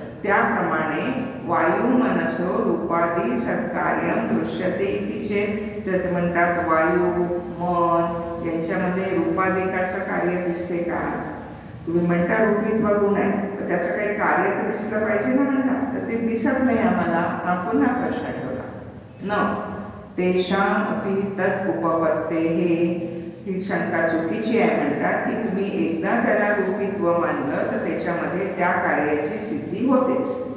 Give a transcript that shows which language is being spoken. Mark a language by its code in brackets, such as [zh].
[mr] त्याप्रमाणे [sa] वायू मनसो रूपादी सत्कार्यम दृश्यते इति चेत्. [mr] तर म्हणतात वायू मन यांच्यामध्ये रूपादिकाचं कार्य दिसते का? तुम्ही म्हणता रूपित्व गुण आहे, तर त्याचं काही कार्य तर दिसलं पाहिजे ना म्हणतात, तर ते दिसत नाही आम्हाला. हा पुन्हा प्रश्न ठेवला. [sa] न तेषाम अपि तत् उपपत्तेः. [mr] ही शंका चुकीची आहे म्हणतात की तुम्ही एकदा त्याला रूपित्व मानलं तर त्याच्यामध्ये त्या कार्याची सिद्धी होतेच.